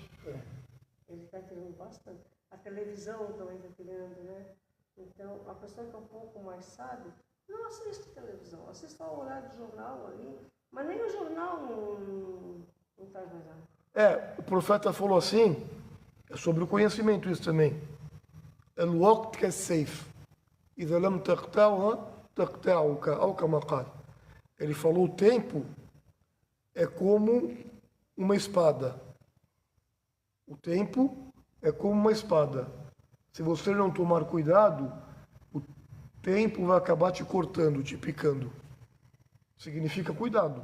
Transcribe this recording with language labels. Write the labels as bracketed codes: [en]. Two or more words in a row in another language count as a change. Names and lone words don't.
[pt] Ele está tirando bastante. A televisão também está tirando, né? Então, a pessoa que é um pouco mais sábia, não assiste televisão, assiste só o horário do jornal ali, mas nem o jornal não faz mais nada. O profeta falou assim, é sobre o conhecimento isso também. [ar] الوقت كالسيف إذا لم تقطعها تقطعك أو كما قال. [pt] Ele falou: o tempo é como uma espada. O tempo é como uma espada. Se você não tomar cuidado, o tempo vai acabar te cortando, te picando. Significa cuidado.